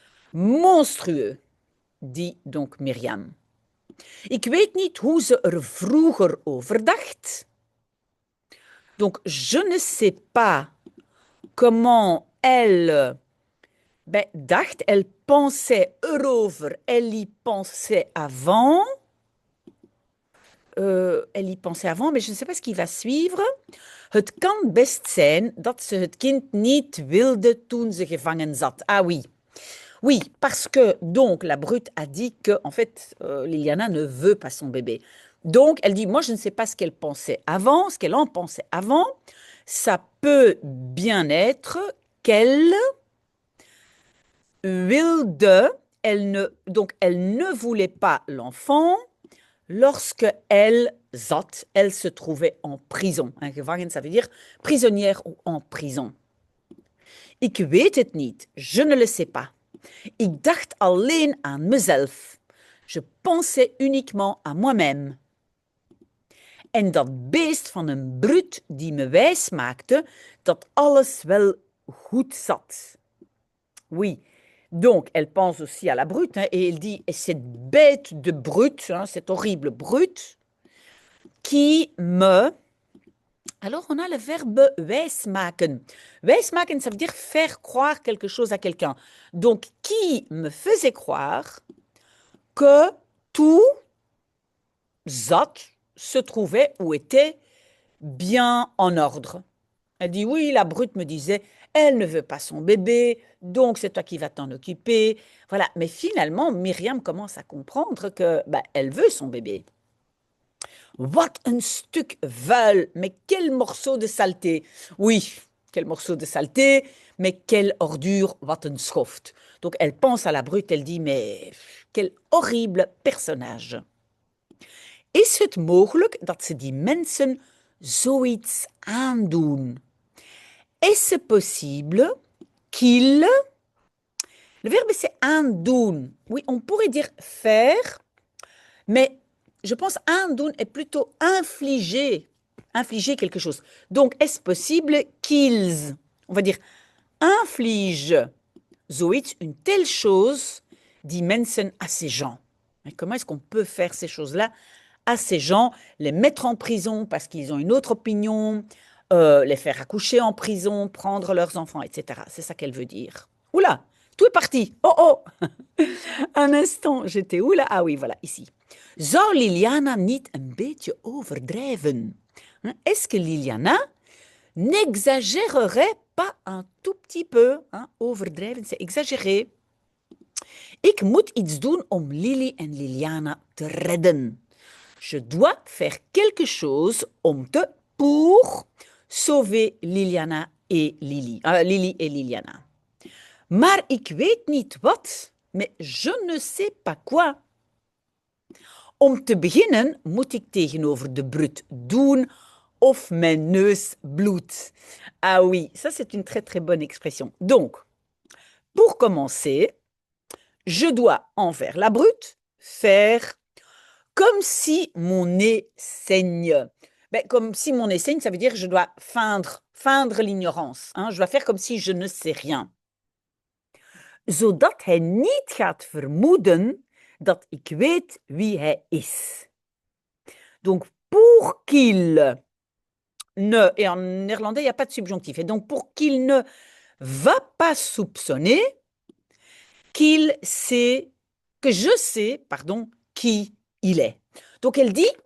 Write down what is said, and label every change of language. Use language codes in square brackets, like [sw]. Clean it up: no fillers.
[fr] Monstrueux, dit donc Myriam. [nl] Ik weet niet hoe ze vroeger over dacht. [fr] Donc, je ne sais pas comment elle dacht, elle pensait erover, elle y pensait avant. Elle y pensait avant, mais je ne sais pas ce qui va suivre. [nl] Het kan best zijn dat ze het kind niet wilde toen ze gevangen zat. [fr] Ah oui. Oui, parce que donc la brute a dit que en fait Liliana ne veut pas son bébé. Donc elle dit moi je ne sais pas ce qu'elle pensait avant, ce qu'elle en pensait avant. Ça peut bien être qu'elle wilde, donc elle ne voulait pas l'enfant lorsque elle se trouvait en prison. Un gevangen, ça veut dire prisonnière ou en prison. [nl] Ik weet het niet, [fr] je ne le sais pas. [nl] Ik dacht alleen aan mezelf. [fr] Je pensais uniquement à moi-même. [nl] En dat beest van een brut die me wijs maakte dat alles wel goed zat. [fr] Oui, donc elle pense aussi à la brute, hein, et elle dit, et cette bête de brute, hein, cette horrible brute, qui me... Alors on a le verbe wijsmaken. Wijsmaken, ça veut dire faire croire quelque chose à quelqu'un. Donc, qui me faisait croire que tout zat se trouvait ou était bien en ordre. Elle dit, oui, la brute me disait, elle ne veut pas son bébé, donc c'est toi qui vas t'en occuper. Voilà, mais finalement, Myriam commence à comprendre que elle veut son bébé. [nl] Wat een stuk vuil, [fr] mais quel morceau de saleté. Oui, quel morceau de saleté, mais quelle ordure, [nl] wat een schoft. [fr] Donc elle pense à la brute, elle dit, mais quel horrible personnage. [nl] Is het mogelijk dat ze die mensen zoiets aandoen? [fr] Est-ce possible qu'ils... Le verbe c'est aandoen. Oui, on pourrait dire faire, mais je pense aandoen est plutôt infliger quelque chose. Donc, est-ce possible qu'ils, on va dire, infligent zoiets, une telle chose, [nl] die mensen [fr] à ces gens. Mais comment est-ce qu'on peut faire ces choses-là à ces gens, les mettre en prison parce qu'ils ont une autre opinion, les faire accoucher en prison, prendre leurs enfants, etc. C'est ça qu'elle veut dire. Oula, tout est parti. Oh, oh. Un instant, j'étais où là? Ah oui, voilà, ici. [nl] Zou Liliana niet een beetje overdrijven? [fr] Est-ce que Liliana n'exagérerait pas un tout petit peu? Overdrijven, c'est exagérer. [nl] Ik moet iets doen om Lily en Liliana te redden. [fr] Je dois faire quelque chose pour sauver Liliana et Lily et Liliana. [nl] Maar ik weet niet wat, [fr] mais je ne sais pas quoi. [nl] Om te beginnen moet ik tegenover de brute doen of mijn neus bloedt. [fr] Ah oui, ça c'est une très très bonne expression. Donc, pour commencer, je dois envers la brute faire comme si mon nez saigne. Comme si mon nez saigne, ça veut dire que je dois feindre l'ignorance. Hein? Je dois faire comme si je ne sais rien. [nl] Zodat hij niet gaat vermoeden dat ik weet wie hij is. [fr] Donc, pour qu'il ne... Et en néerlandais, il n'y a pas de subjonctif. Et donc, pour qu'il ne va pas soupçonner que je sais, qui il est. Donc, elle dit,